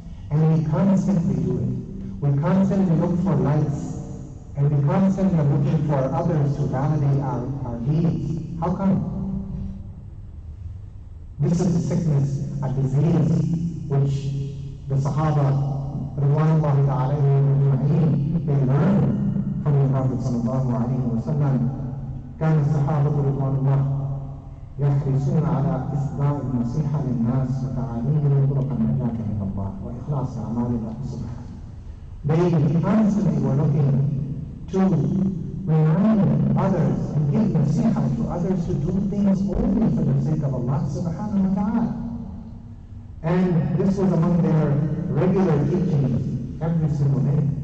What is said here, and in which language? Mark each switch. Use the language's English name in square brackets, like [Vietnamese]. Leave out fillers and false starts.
[English] And we constantly do it. We constantly look for likes, and we constantly are looking for others to validate our deeds. How come? This is a sickness, a disease, which the Sahaba, Ridwanullahi ta'ala, they learned from the Prophet sallallahu alaihi wasallam. [Arabic] كان الصحابة رضوان الله يحرصون على إصداء النصيحة للناس وتعاليم طرق النجاة من الله وإخلاص أعمال الله سبحانه. [English] They constantly were looking to remind others and give nasiha to others to do things only for the sake of Allah subhanahu wa ta'ala. And this was among their regular teachings every single day.